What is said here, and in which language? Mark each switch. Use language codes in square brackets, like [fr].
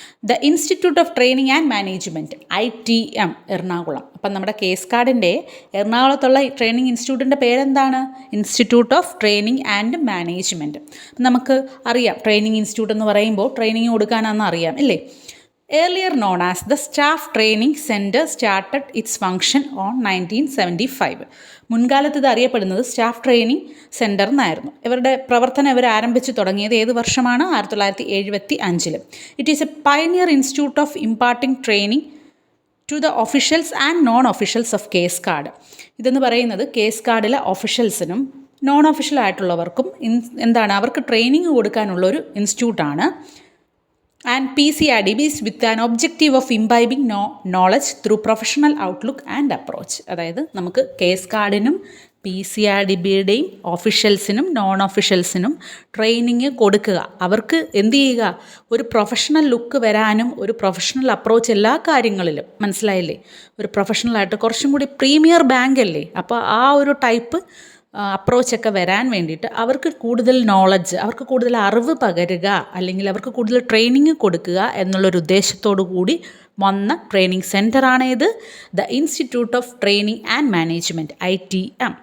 [en] The institute of training and management ITM Ernakulam. [ml] അപ്പം നമ്മുടെ കേസ്കാടിൻ്റെ എറണാകുളത്തുള്ള training ഇൻസ്റ്റിറ്റ്യൂട്ടിൻ്റെ പേരെന്താണ്? Institute of training and management. നമുക്ക് അറിയാം, ട്രെയിനിങ് ഇൻസ്റ്റിറ്റ്യൂട്ട് എന്ന് പറയുമ്പോൾ ട്രെയിനിങ് കൊടുക്കാനാണെന്ന് അറിയാം അല്ലേ. [en] Earlier known as the Staff Training Center started its function on 1975. [ml] മുൻകാലത്ത് ഇത് അറിയപ്പെടുന്നത് സ്റ്റാഫ് ട്രെയിനിങ് സെൻറ്റർ എന്നായിരുന്നു. ഇവരുടെ പ്രവർത്തനം ഇവർ ആരംഭിച്ച് തുടങ്ങിയത് ഏത് വർഷമാണ്? [en] 1975. It is a pioneer institute of imparting training to the officials and non officials of കേസ്കാട്. [ml] ഇതെന്ന് പറയുന്നത് കേസ്കാഡിലെ ഒഫീഷ്യൽസിനും നോൺ ഒഫീഷ്യൽ ആയിട്ടുള്ളവർക്കും അവർക്ക് ട്രെയിനിങ് കൊടുക്കാനുള്ള ഒരു ഇൻസ്റ്റിറ്റ്യൂട്ടാണ്. [en] And PCRDB is with an objective of imbibing knowledge through professional outlook and approach. [ml] അതായത് നമുക്ക് കേസ്കാഡിനും PCRDBയുടെയും ഒഫീഷ്യൽസിനും non ഒഫീഷ്യൽസിനും training കൊടുക്കുക. അവർക്ക് എന്ത് ചെയ്യുക? ഒരു പ്രൊഫഷണൽ ലുക്ക് വരാനും ഒരു പ്രൊഫഷണൽ അപ്രോച്ച് എല്ലാ കാര്യങ്ങളിലും, മനസ്സിലായില്ലേ? ഒരു പ്രൊഫഷണലായിട്ട് കുറച്ചും കൂടി പ്രീമിയർ ബാങ്ക് അല്ലേ, അപ്പോൾ ആ ഒരു ടൈപ്പ് അപ്രോച്ചൊക്കെ വരാൻ വേണ്ടിയിട്ട് അവർക്ക് കൂടുതൽ നോളജ്, അവർക്ക് കൂടുതൽ അറിവ് പകരുക, അല്ലെങ്കിൽ അവർക്ക് കൂടുതൽ ട്രെയിനിങ് കൊടുക്കുക എന്നുള്ളൊരു ഉദ്ദേശത്തോടു കൂടി വന്ന ട്രെയിനിങ് സെൻറ്ററാണ് ഇത്, the institute of training and management ITM.